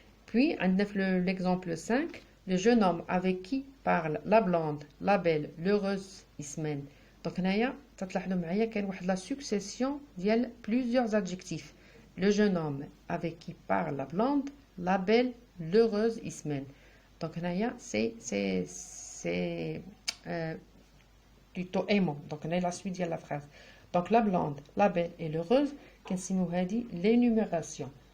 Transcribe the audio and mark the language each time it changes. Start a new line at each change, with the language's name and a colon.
French: Puis
Arabic: عندنا في
French: l'exemple 5 le jeune homme avec qui parle la blonde, la belle, l'heureuse Ismène. Donc
Arabic: هنايا تلاحظوا معايا كاين واحد لا سكسيسيون ديال
French: plusieurs adjectifs. Le jeune homme avec qui parle la blonde, la belle, l'heureuse Ismène. Donc
Arabic: هنايا
French: c'est plutôt aimant. Donc
Arabic: هنايا
French: la suite
Arabic: ديال
French: la phrase. Donc la blonde, la belle et l'heureuse
Arabic: كنسميو هذه
French: l'énumération.